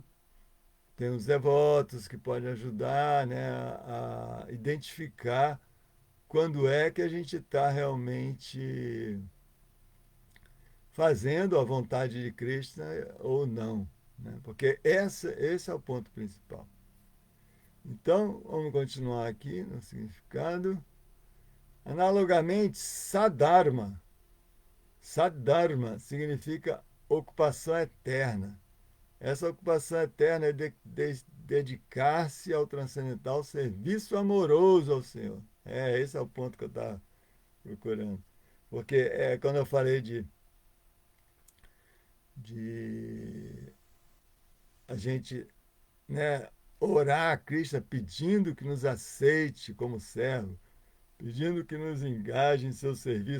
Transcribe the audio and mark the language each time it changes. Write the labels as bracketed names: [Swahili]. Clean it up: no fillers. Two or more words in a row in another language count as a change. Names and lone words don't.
[Portuguese] Tem os devotos que podem ajudar, né, a identificar quando é que a gente está realmente fazendo a vontade de Krishna ou não, né? Porque esse é o ponto principal. Então, vamos continuar aqui no significado. Analogamente, sadharma. Sadharma significa ocupação eterna. Essa ocupação eterna é dedicar-se ao transcendental serviço amoroso ao Senhor. Esse é o ponto que eu estava procurando. Porque quando eu falei de a gente, né, orar a Krishna pedindo que nos aceite como servo, pedindo que nos engaje em seu serviço.